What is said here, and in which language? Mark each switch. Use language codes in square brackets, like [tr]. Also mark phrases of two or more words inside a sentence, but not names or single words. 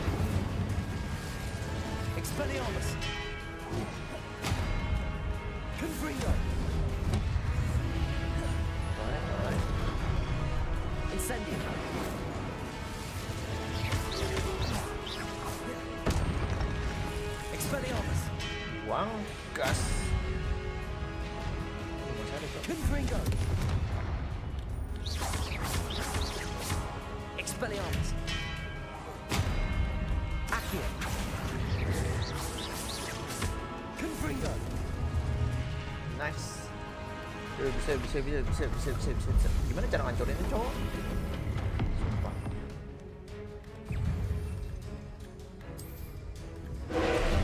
[id] Expelliarmus. Confringo. Incendio. Expelliarmus. Buang gas. Masih ada, cowok. Confringo. Expelliarmus. Accio. Confringo. Nice. Bisa. Gimana cara ngancurinnya, cowok? Sumpah.